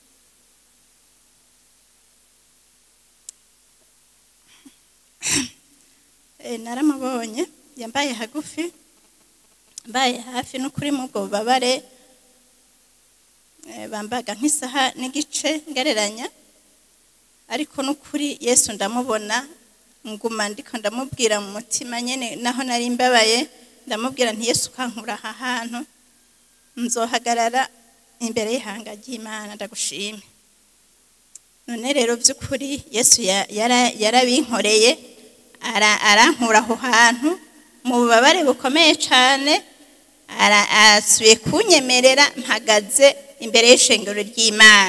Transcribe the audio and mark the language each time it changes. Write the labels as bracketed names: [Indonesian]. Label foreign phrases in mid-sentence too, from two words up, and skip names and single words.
[Rundi] Naramubonye, yambaye hagufi, mbaye hafi n'ukuri mu bwo babare. Bambaga nk'isaha n'igice ngereranya, ariko n'ukuri Yesu ndamubona nguma ndiko ndamubwira mu mutima nyene naho nari mbabaye ndamubwira nti Yesu kankura aha hantu nzohagarara imbere y'ihanga ry'Imana ndagushime. None rero by'ukuri Yesu yarabinkoreye arankura aho hantu mu bubabare bukomeye cyane, asuye kunyemerera mpagaze imbere y'ishengero ry'Imana.